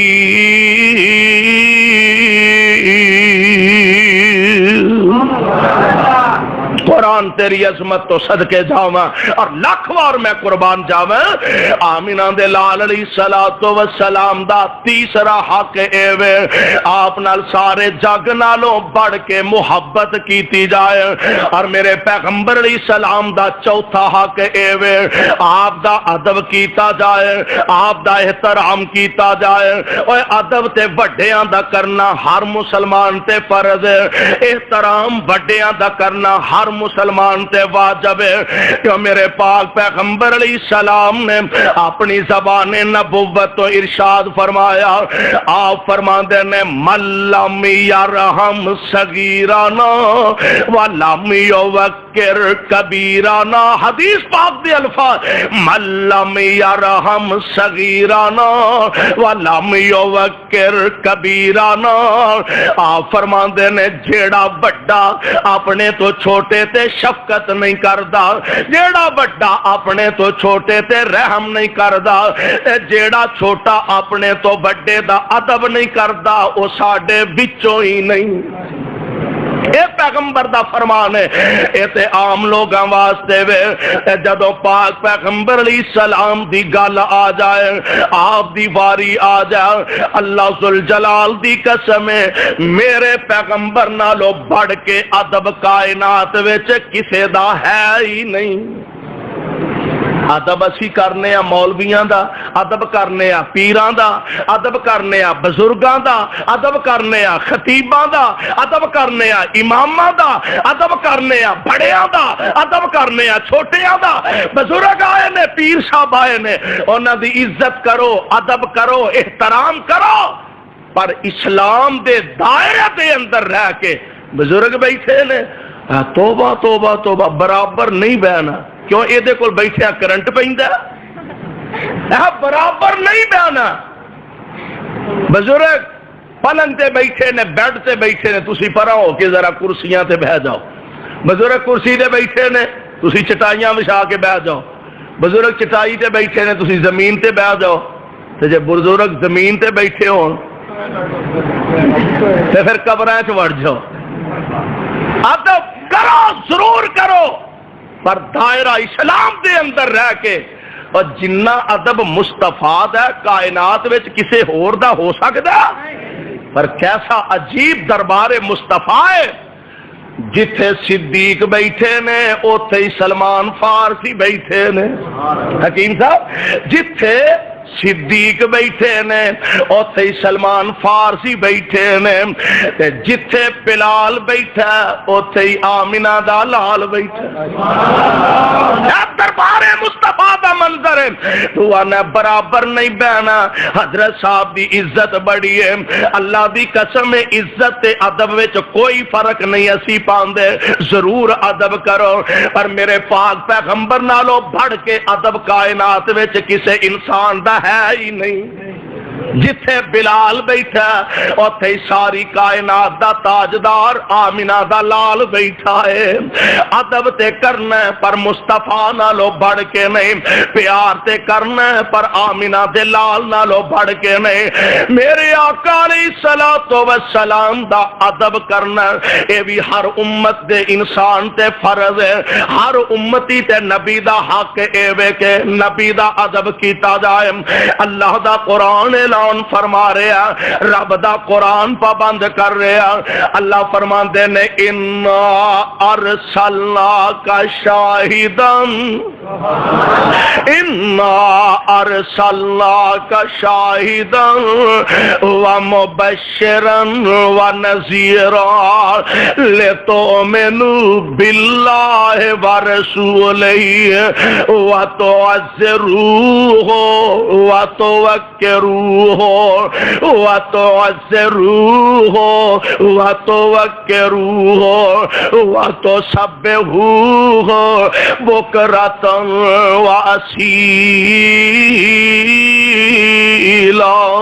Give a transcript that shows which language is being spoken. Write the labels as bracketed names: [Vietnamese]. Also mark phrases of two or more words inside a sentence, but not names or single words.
[Punjabi] قرآن تیری عظمت تو صدقے جاواں اور لاکھ وار میں قربان جاواں، آمینہ دے لال [Arabic] علیہ السلام [Punjabi] دا تیسرا حق اے وے آپ نال سارے جگ نالوں بڑھ کے محبت کیتی جائے، اور میرے پیغمبر [Arabic] علیہ السلام [Punjabi] دا چوتھا حق اے وے آپ دا ادب کیتا جائے، آپ دا احترام کیتا جائے۔ اور ادب تے بڑیاں دا کرنا ہر مسلمان تے فرض ہے، احترام بڑیاں دا کرنا ہر مسلمان تے واجب ہے، کہ میرے پاک پیغمبر [Arabic] علیہ السلام [Punjabi] نے اپنی زبان نبوت تو ارشاد فرمایا، آپ فرماندے نے [Arabic] من لم یرحم صغیرنا ولم یوقر کبیرنا، [Punjabi] حدیث پاک دے الفاظ، [Arabic] من لم یرحم صغیرنا ولم یوقر کبیرنا، [Punjabi] آپ فرماندے نے جیڑا بڑا اپنے تو چھوٹے تے شفقت نہیں کردا، جیڑا بڑا اپنے تو چھوٹے تے رحم نہیں کردا، جیڑا چھوٹا اپنے تو بڑے دا ادب نہیں کردا، او ساڈے وچوں ہی نہیں۔ اے پیغمبر دا فرمان ہے، اے تے عام لوگاں واسطے وے۔ جدوں پاک پیغمبر [Arabic] علیہ السلام [Punjabi] دی گل آ جائے، آپ دی واری آ جائے، [Arabic] اللہ ذوالجلال [Punjabi] دی قسم ہے میرے پیغمبر نالوں بڑھ کے ادب کائنات وچ کسے دا ہے ہی نہیں۔ ادب اسی کرنے ہیں مولویاں دا، ادب کرنے ہیں پیراں دا، ادب کرنے ہیں بزرگاں دا، ادب کرنے ہیں خطیباں دا، ادب کرنے ہیں اماماں دا، ادب کرنے ہیں بڑیاں دا، ادب کرنے ہیں چھوٹیاں دا۔ بزرگ آئے نے، پیر صاحب آئے نے، انہاں دی عزت کرو، ادب کرو، احترام کرو، پر اسلام دے دائرے دے اندر رہ کے بزرگ بیٹھے نے، توبہ توبہ توبہ، برابر نہیں بہنا، کیوں یہ دے کول بیٹھیا کرنٹ پیندا، برابر نہیں بہنا۔ بزرگ پلنگ تے بیٹھے نے، بیڈ تے بیٹھے نے، تسی پرا ہو کے ذرا کرسیاں تے بہ جاؤ۔ بزرگ کرسی تے بیٹھے نے، تسی چٹائیاں وچھا کے بہ جاؤ۔ بزرگ چٹائی تے بیٹھے نے، تسی زمین تے بہ جاؤ۔ تے جے بزرگ زمین تے بیٹھے ہون تے پھر قبراں وچ وڑ جاؤ۔ ادب کرو، ضرور کرو، پر دائرہ اسلام دے اندر رہ کے۔ اور جنہ ادب مستفاد ہے کائنات وچ کسے ہور دا ہو سکدا؟ پر کیسا عجیب دربار مصطفیٰ ہے، جتھے صدیق بیٹھے نے اوتھے ہی سلمان فارسی بیٹھے نے۔ حکیم صاحب، جتھے صدیق بیٹھے نے اوتھے ہی سلمان فارسی بیٹھے نے، تے جتھے بلال بیٹھا اوتھے ہی آمنہ دا لال بیٹھا۔ دربار مصطفیٰ دا منظر ہے، تو آنا برابر نہیں بہنا۔ حضرت صاحب دی عزت بڑی ہے، اللہ دی قسم ہے، عزت تے ادب وچ کوئی فرق نہیں اسی پاندے، ضرور ادب کرو، پر میرے پاک پیغمبر نالوں بڑھ کے ادب کائنات وچ کسے انسان دا ہے ہی نہیں۔ جتھے بلال بیٹھا اوتھے ساری کائنات دا تاجدار آمنہ دا لال بیٹھا ہے۔ ادب تے کرنا ہے پر مصطفیٰ نالو بڑھ کے نہیں، پیار تے کرنا ہے پر آمنہ دے لال نالو بڑھ کے نہیں۔ میرے آقا [Arabic] علیہ الصلوۃ والسلام [Punjabi] دا ادب کرنا اے بھی ہر امت دے انسان تے فرض ہے۔ ہر امتی تے نبی دا حق اے وے کہ نبی دا ادب کیتا جائے۔ اللہ دا قرآن اعلان فرما رہا، رب دا قرآن پابند کر رہا۔ اللہ فرماندے نے [Arabic] انا ارسلناک شاہدا انا ارسلناک شاہدا ومبشرا ونذیرا لتؤمنوا باللہ ورسولہ وتعزروہ وتوقروہ وتعزروہ وتوقروہ وتسبحوہ بکرۃ واسیلا۔